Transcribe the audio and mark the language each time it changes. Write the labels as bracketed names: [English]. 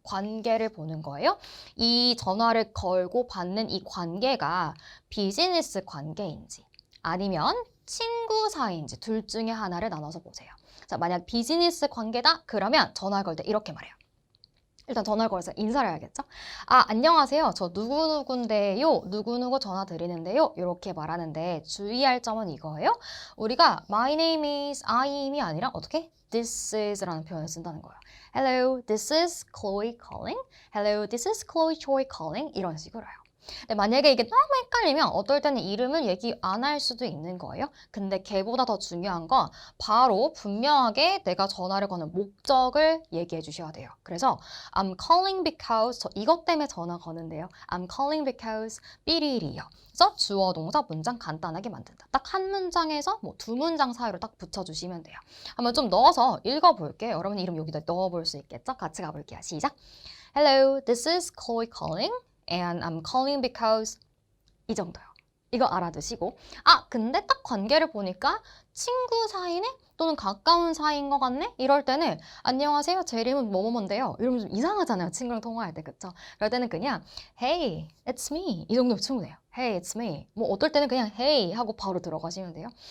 [Korean] 관계를 보는 거예요. 이 전화를 걸고 받는 이 관계가 비즈니스 관계인지 아니면 친구 사이인지 둘 중에 하나를 나눠서 보세요. 자, 만약 비즈니스 관계다? 그러면 전화 걸 때 이렇게 말해요. 일단 전화를 걸어서 인사를 해야겠죠? 아, 안녕하세요. 저 누구누군데요. 누구누구 전화 드리는데요. 이렇게 말하는데 주의할 점은 이거예요. 우리가 my name is I임이 아니라 어떻게? This is라는 표현을 쓴다는 거예요. [English] Hello, this is Chloe calling. Hello, this is Chloe Choi calling. [Korean] 이런 식으로 해요. 근데 만약에 이게 너무 헷갈리면 어떨 때는 이름을 얘기 안 할 수도 있는 거예요. 근데 걔보다 더 중요한 건 바로 분명하게 내가 전화를 거는 목적을 얘기해 주셔야 돼요. 그래서 [English] I'm calling because [Korean] 저 이것 때문에 전화 거는데요. [English] I'm calling because [Korean] 삐리리요. 그래서 주어 동사 문장 간단하게 만든다. 딱 한 문장에서 뭐 두 문장 사이로 딱 붙여주시면 돼요. 한번 좀 넣어서 읽어볼게요. 여러분 이름 여기다 넣어볼 수 있겠죠? 같이 가볼게요. 시작. [English] Hello, this is Chloe calling. And I'm calling because [Korean] 이 정도요. 이거 알아두시고 아 근데 딱 관계를 보니까 친구 사이네? 또는 가까운 사이인 것 같네? 이럴 때는 안녕하세요. 제 이름은 뭐뭐뭔데요. 이러면 좀 이상하잖아요. 친구랑 통화할 때 그쵸? 그럴 때는 그냥 [English] Hey, it's me [Korean] 이 정도면 충분해요. Hey, it's me 뭐 어떨 때는 그냥 Hey 하고 바로 들어가시면 돼요.